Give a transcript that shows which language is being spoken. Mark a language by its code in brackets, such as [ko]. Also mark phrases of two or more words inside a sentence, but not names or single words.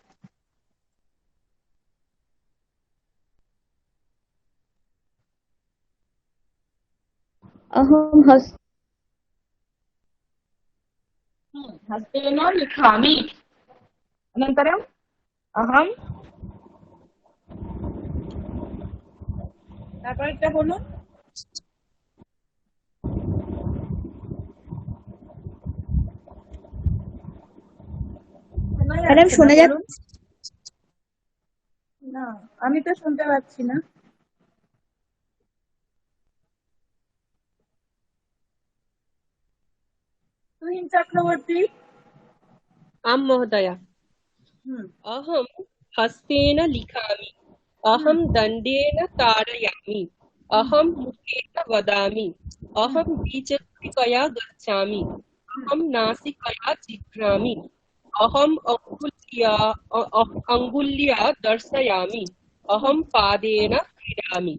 [sa] अहं हस्तेन लिखामि। अनन्तरम् अहं [bn] তারপরেরটা বলুন। ম্যাডাম শোনা যাচ্ছে? না, আমি তো শুনতে পাচ্ছি না। তুহিন চক্রবর্তী। [sa] आम् महोदय। अहं हस्तेन लिखामि, अहं दण्डेन ताडयामि, अहं मुखेन वदामि, अहं द्विचक्रिकया गच्छामि, अहं नासिकया जिघ्रामि, अहम् अङ्गुल्या दर्शयामि, अहं पादेन क्रीडामि।